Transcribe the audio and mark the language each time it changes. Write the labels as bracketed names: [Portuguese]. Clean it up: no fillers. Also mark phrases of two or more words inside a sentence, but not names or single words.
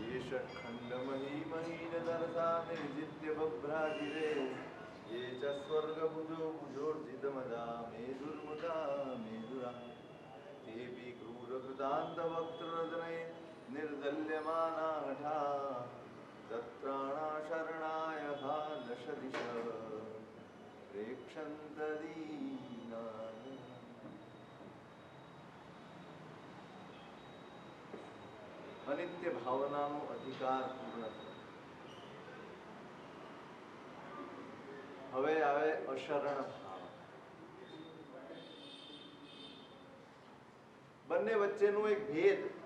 [Sanskrit] षट्खण्डमही महीनतरसा निर्जित्य बभ्राजिरे ये च स्वर्गभुजो भुजोर्जितमदा मेधुर्मुदा मेधुरा तेऽपि क्रूरकृतान्तवक्त्ररजने निर्दल्यमाना हठा तत्राणा शरणाय हा दशदिश प्रेक्षन्तदीनानि। [Gujarati] અનિત્ય ભાવનાનો અધિકાર પૂર્ણ થયો. હવે આવે અશરણ ભાવ. બંને વચ્ચેનો એક ભેદ.